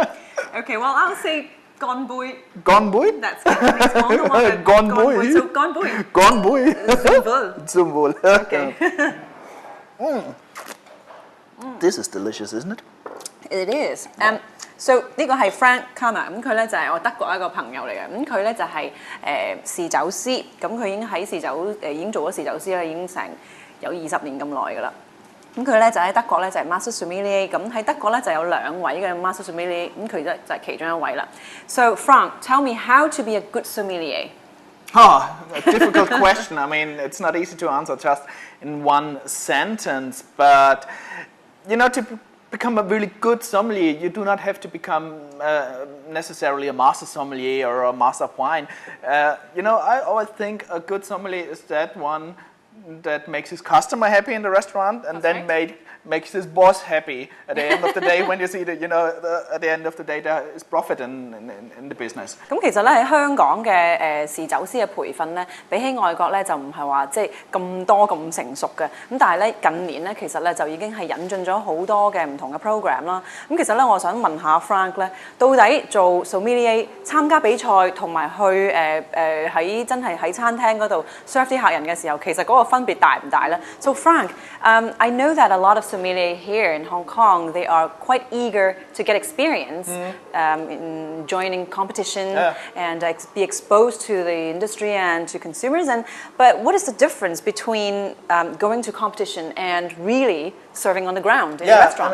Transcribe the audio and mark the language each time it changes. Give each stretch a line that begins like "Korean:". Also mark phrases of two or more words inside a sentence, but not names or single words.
English: Okay, well, I'll say Gone Boy. Gone Boy? That's good. Gone Boy. So Gone Boy. Gone Boy.
German: Zum Wohl. Zum Wohl.
English: Okay. This is delicious, isn't it? It is. So
Cantonese: 呢個係 Frank Kammer，咁佢咧就係我德國一個朋友嚟嘅，咁佢咧就係侍酒師，咁佢已經喺侍酒已經做咗侍酒師啦，已經成有20年咁耐噶啦。咁佢咧就喺德國咧就係
English: Master Sommelier，
Cantonese: 咁喺德國咧就有2位嘅
English: Master Sommelier，
Cantonese: 咁佢就係其中一位啦。
English: So Frank, tell me how to be a good sommelier. Oh, a difficult question. I mean, it's not easy to answer just in one sentence, but to become a really good sommelier, you do not have to become necessarily a master sommelier or a master of wine. I always think a good sommelier is that one that makes his customer happy in the restaurant and makes his boss happy at the end of the day when you see that, at the end of the day there is profit in the business.
Cantonese: 咁其實咧喺香港嘅侍酒師嘅培訓咧，比起外國咧就唔係話即係咁多咁成熟嘅。咁但係咧近年咧其實咧就已經係引進咗好多嘅唔同嘅 program 啦。咁其實咧我想問下 Frank 咧，到底做 sommelier 參加比賽同埋去喺真係喺餐廳嗰度 serve 啲客人嘅時候，其實嗰個分別大唔大咧 ？
English: So Frank, I know that a lot of sommelier here in Hong Kong, they are quite eager to get experience in joining competition and be exposed to the industry and to consumers. But what is the difference between going to competition and really serving on the ground in a restaurant?